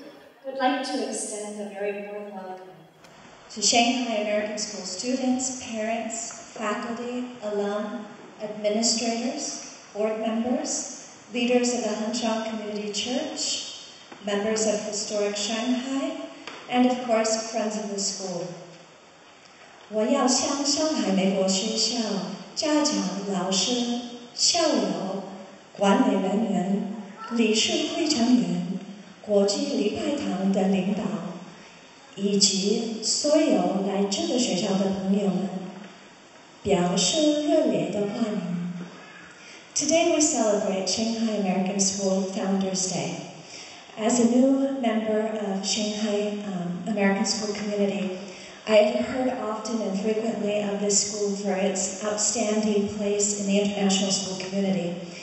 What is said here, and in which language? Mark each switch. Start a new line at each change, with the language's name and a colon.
English: I would like to extend a very warm welcome to Shanghai American School students, parents, faculty, alum, administrators, board members, leaders of the Hangzhou Community Church, members of Historic Shanghai, and of course, friends of the school.
Chinese: 我要向上海美国学校家长、老师、校友、管理人员、理事会成员、国际礼拜堂的领导，以及所有来这个学校的朋友们，表示热烈的欢迎。
English: Today we celebrate Shanghai American School Founders Day. As a new member of Shanghai American School community, I have heard often and frequently of this school for its outstanding place in the international school community.